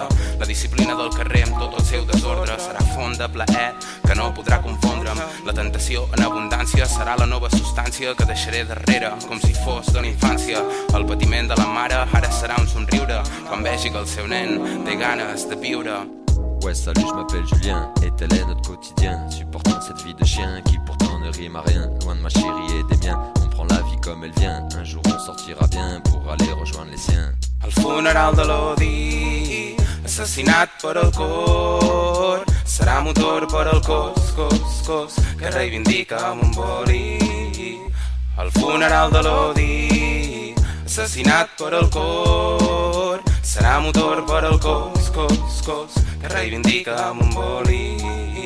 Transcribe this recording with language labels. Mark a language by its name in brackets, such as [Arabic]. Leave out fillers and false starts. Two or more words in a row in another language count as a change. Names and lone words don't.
[Catalan] La disciplina del carrer amb tot el seu desordre serà font de plaer que no podrà confondre'm. La tentació en abundància serà la nova substància que deixaré darrere, com si fos de la infància. El patiment de la mare ara serà un somriure quan vegi que el seu nen té ganes de viure. [French] Ouais salut, je m'appelle Julien et tel est notre quotidien, supportant cette vie de chien qui pourtant ne rime à rien. Loin de ma chérie et des miens, on prend la vie comme elle vient. Un jour on sortira bien pour aller rejoindre les siens. [Catalan] El funeral de l'odi, assassinat per el cor, serà motor per al cos, que reivindica amb un boli. El funeral de l'odi, assassinat per el cor, serà motor per al cos, que reivindica amb un boli.